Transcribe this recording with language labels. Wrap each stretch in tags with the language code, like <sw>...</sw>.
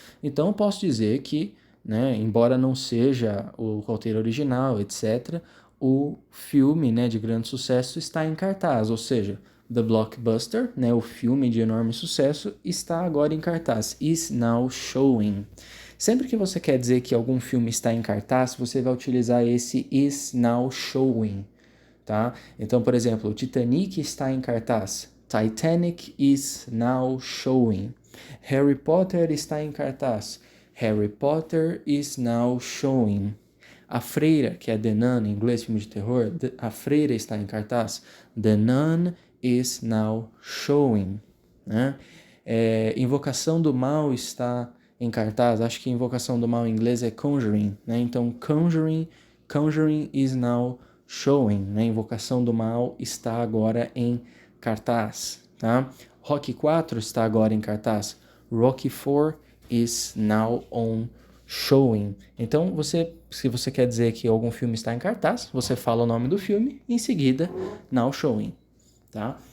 <pt>Então, eu posso dizer que, né, embora não seja o roteiro original, etc., o filme, né, de grande sucesso está em cartaz, ou seja, The Blockbuster, né, o filme de enorme sucesso, está agora em cartaz,</pt> <en>is now showing.</en> <pt>Sempre que você quer dizer que algum filme está em cartaz, você vai utilizar esse is now showing, tá? Então, por exemplo, o Titanic está em cartaz.</pt> <en>Titanic is now showing.</en> <pt>Harry Potter está em cartaz.</pt> <en>Harry Potter is now showing.</en> <pt>A Freira, que é The Nun, em inglês, filme de terror, a Freira está em cartaz.</pt> <en>The Nun is now showing. Né?</en> <pt>Invocação do Mal está em cartaz. Acho que Invocação do Mal em inglês é Conjuring. Né?</pt> <en>Então, Conjuring is now showing.</en> <pt>Né? Invocação do Mal está agora em cartaz. Tá? Rocky 4 está agora em cartaz.</pt> <en>Rocky 4 is now on showing.</en> <pt>Então, se você quer dizer que algum filme está em cartaz, você fala o nome do filme e em seguida, now showing, tá?</pt>